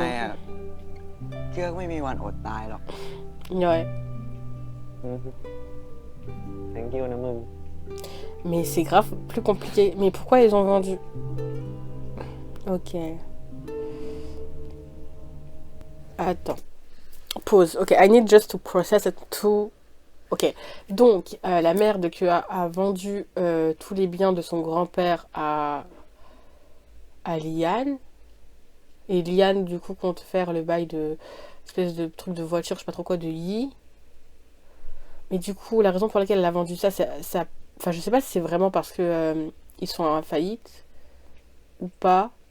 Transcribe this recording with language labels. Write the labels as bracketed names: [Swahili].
[Thai] ไงอ่ะ เกื้อก็ไม่มีวันอดตายหรอก [French] Ouais. [English] thank you [Thai] นะมึง [French] Mais c'est grave plus compliqué. Mais pourquoi ils ont vendu? Ok. Attends. Pause. [English] Ok, I need just to process it too. Ok. [French] Donc, la mère de Kua a vendu tous les biens de son grand-père à Liane. Et Liane, du coup, compte faire le bail de... espèce de truc de voiture, je sais pas trop quoi, de Yi. Mais du coup, la raison pour laquelle elle a vendu ça, ça... Enfin, je sais pas si c'est vraiment parce que ils sont en faillite ou pas.